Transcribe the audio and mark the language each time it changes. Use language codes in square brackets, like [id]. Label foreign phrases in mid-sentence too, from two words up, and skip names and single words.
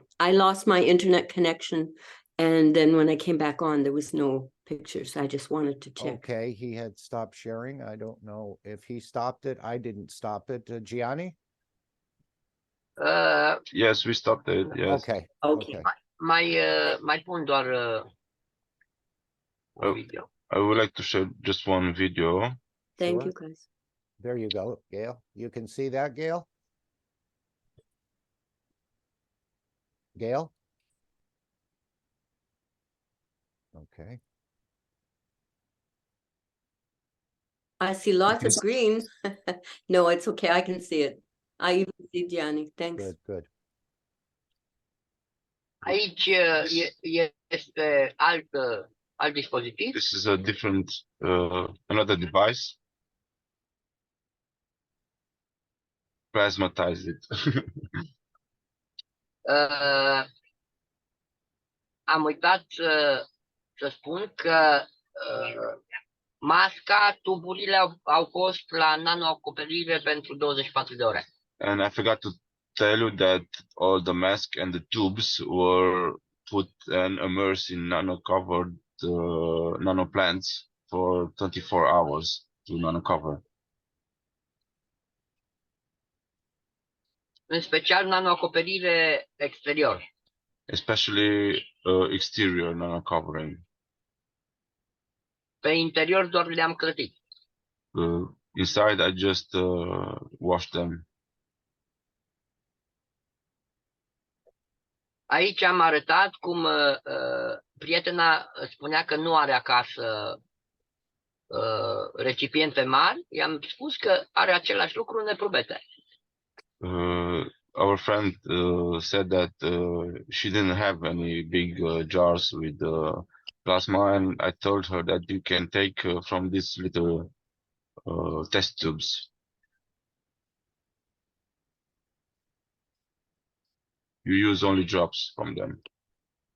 [en] I lost my internet connection, and then when I came back on, there was no pictures. I just wanted to check. Okay, he had stopped sharing. I don't know if he stopped it. I didn't stop it. Gianni? Yes, we stopped it. Yes. Okay. [ro] Mai pun doar un video. [en] I would like to share just one video. Thank you, guys. There you go, Gail. You can see that, Gail? Gail? Okay. I see lots of green. No, it's okay. I can see it. I even see Gianni. Thanks. Good. [ro] Aici este alt dispozitiv. [en] This is a different, another device. Plasmatize it. [ro] Am uitat să spun că masca, tuburile au fost la nanoacoperire pentru 24 de ore. [en] And I forgot to tell you that all the mask and the tubes were put and immersed in nano-covered nanoplants for 24 hours to nano-cover. [ro] În special nanoacoperire exterior. [en] Especially exterior nano-covering. [ro] Pe interior doar le-am clătit. [en] Inside I just washed them. [ro] Aici am arătat cum prietena spunea că nu are acasă recipiente mari. I-am spus că are același lucru în eprubete. [en] Our friend said that she didn't have any big jars with plasma, and I told her that you can take from these little test tubes. You use only drops from them.